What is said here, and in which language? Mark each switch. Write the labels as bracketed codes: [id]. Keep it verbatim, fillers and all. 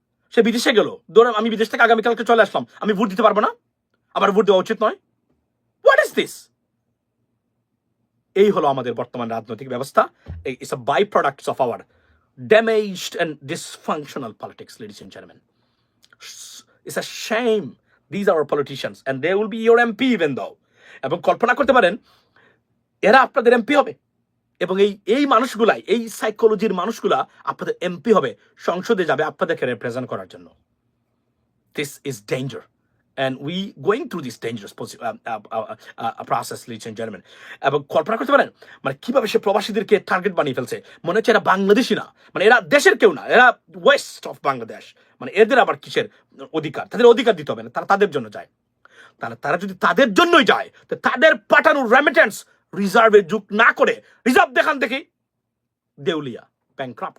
[bn] সে বিদেশে গেল, ধরো আমি বিদেশ থেকে আগামীকালকে চলে আসলাম, আমি ভোট দিতে পারবো না? আমার ভোট দেওয়া উচিত নয়? [en] What is this? [bn] এই হলো আমাদের বর্তমান রাজনৈতিক ব্যবস্থা। [en] It's a by products of our damaged and dysfunctional politics, ladies and gentleman. It's a shame. These are our politicians, and they will be your MP even though. [bn] এবং কল্পনা করতে পারেন এরা আপনাদের এমপি হবে, এবং এই এই মানুষগুলাই, এই সাইকোলজির মানুষগুলা আপনাদের এমপি হবে, সংসদে যাবে আপনাদেরকে রিপ্রেজেন্ট করার জন্য। [en] This is danger, and we going through this dangerous posi- uh, uh, uh, uh, process, ladies and gentlemen. [bn] এবং কল্পনা করতে পারেন মানে কিভাবে সে প্রবাসীদেরকে টার্গেট বানিয়ে ফেলছে। মনে হচ্ছে এরা বাংলাদেশি না, মানে এরা দেশের কেউ না, এরা [en] west of Bangladesh, [bn] মানে এদের আবার কিসের অধিকার? তাদের অধিকার দিতে হবে না, তারা তাদের জন্য যায়। তাহলে তারা যদি তাদের জন্যই যায়, তো তাদের পাঠানো রেমিটেন্স রিজার্ভে যোগ না করে, রিজার্ভ দেখান দেখি দেউলিয়া, ব্যাংক্রাপ্ট।